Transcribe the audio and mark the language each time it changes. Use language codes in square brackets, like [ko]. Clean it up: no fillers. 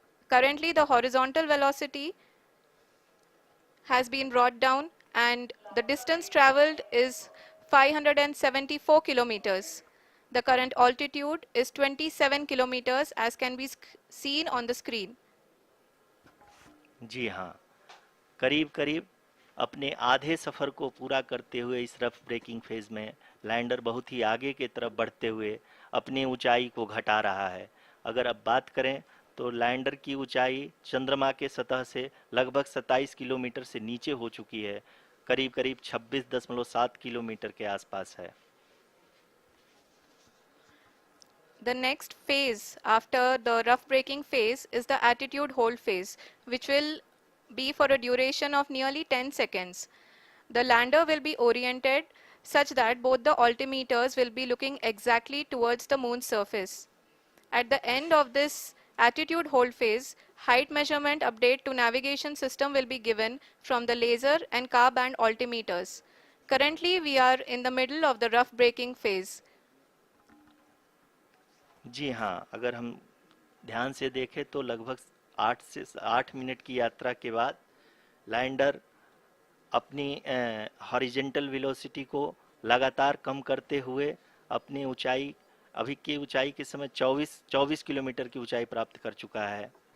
[en] Currently, the horizontal velocity has been brought down and the distance traveled is 574 kilometers. The current altitude is 27 kilometers as can be seen on the screen. [hi] जी हाँ, करीब करीब अपने आधे सफ़र को पूरा करते हुए इस रफ ब्रेकिंग फेज में लैंडर बहुत ही आगे की तरफ बढ़ते हुए अपनी ऊंचाई को घटा रहा है। अगर अब बात करें तो लैंडर की ऊंचाई चंद्रमा के सतह से लगभग 27 किलोमीटर से नीचे हो चुकी है, करीब करीब 26.7 किलोमीटर के आसपास है। [en] The next phase after the rough braking phase is the attitude hold phase, which will be for a duration of nearly 10 seconds. The lander will be oriented such that both the altimeters will be looking exactly towards the moon's surface. At the end of this attitude hold phase, height measurement update to navigation system will be given from the laser and car band altimeters. Currently, we are in the middle of the rough braking phase. [hi] जी हाँ, अगर हम ध्यान से देखें तो लगभग 8 की यात्रा के बाद लैंडर अपनी हॉरिजेंटल वेलोसिटी को लगातार कम करते हुए अपनी ऊंचाई, अभी की ऊंचाई के समय 24 किलोमीटर की ऊंचाई प्राप्त कर चुका है।